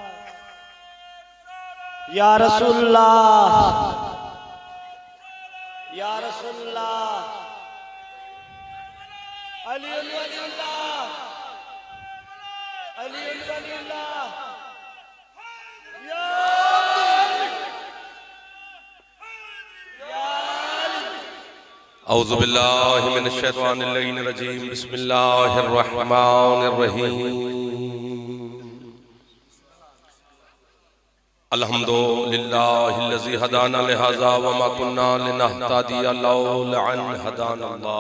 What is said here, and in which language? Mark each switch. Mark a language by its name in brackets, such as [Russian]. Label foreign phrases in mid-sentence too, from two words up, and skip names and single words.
[Arabic] يا رسول الله يا رسول الله علي ولي الله علي ولي الله يا أعوذ بالله من الشيطان الرجيم بسم الله الرحمن الرحيم. الحمد لله الذي هدانا لهذا وما كنا لنهتدي لولا أن هدانا الله.